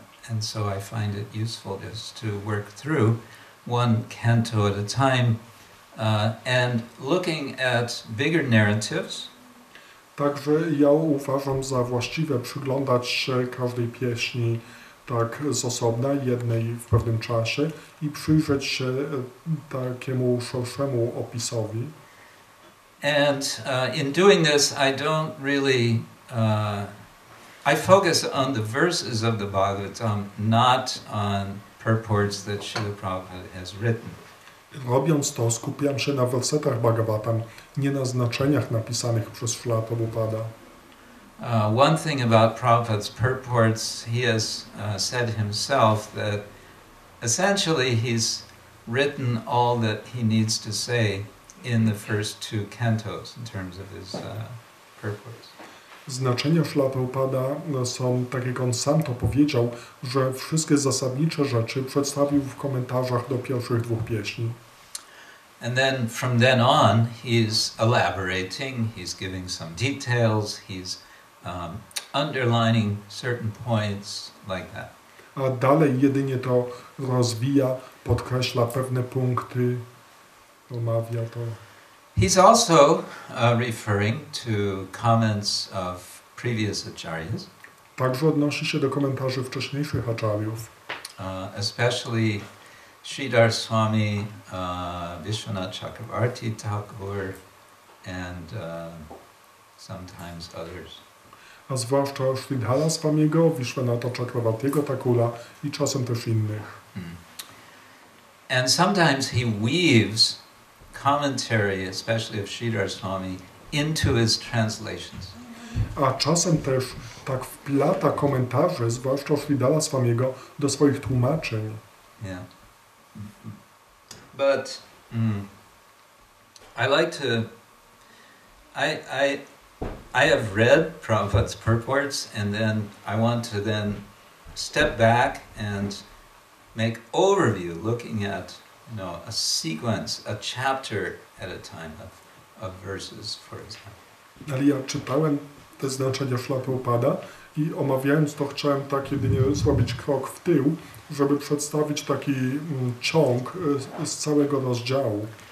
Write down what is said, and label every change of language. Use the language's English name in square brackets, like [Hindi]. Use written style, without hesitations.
[English] And so I find it useful just to work through one canto at a time and looking at bigger narratives. [Polish] Także ja uważam za właściwe przyglądać się każdej pieśni tak z osobna, jednej w pewnym czasie i przyjrzeć się takiemu szerszemu opisowi. [English] And in doing this, I don't really I focus on the verses of the Bhagavatam, not on purports that Srila Prabhupada has written. [Polish] Robiąc to, skupiam się na wersetach Bhagavatam, nie na znaczeniach napisanych przez Srila Prabhupada. [English] One thing about Prabhupada's purports, he has said himself that essentially he's written all that he needs to say in the first two cantos in terms of his purports. [Polish] Znaczenia Srila Prabhupada są, tak jak on sam to powiedział, że wszystkie zasadnicze rzeczy przedstawił w komentarzach do pierwszych dwóch pieśni. [English] And then from then on, he's elaborating, he's giving some details, he's underlining certain points like that. [Polish] A dalej jedynie to rozwija, podkreśla pewne punkty, omawia to. [English] He's also referring to comments of previous acharyas. [Polish] Także odnosi się do komentarzy wcześniejszych acharyów. [English] Especially Sridhar Swami, Vishwanath Chakravarti Thakur, and sometimes others. [Polish] A zwłaszcza Sridhara Swamiego, Vishwanatha Chakravartiego Thakura i czasem też innych. [English] And sometimes he weaves commentary, especially of Sridhar Swami, into his translations. [Polish] A czasem też tak wplata komentarze, zwłaszcza Sridhara Swamiego, do swoich tłumaczeń. [English] Yeah. But I like to. I have read Prabhupada's purports, and then I want to then step back and make overview, looking at a sequence, a chapter at a time of verses, for example. [Polish] Ale ja czytałem te znaczenia Srila Prabhupada i omawiając to chciałem tak jedynie zrobić krok w tył, żeby przedstawić taki ciąg z całego rozdziału.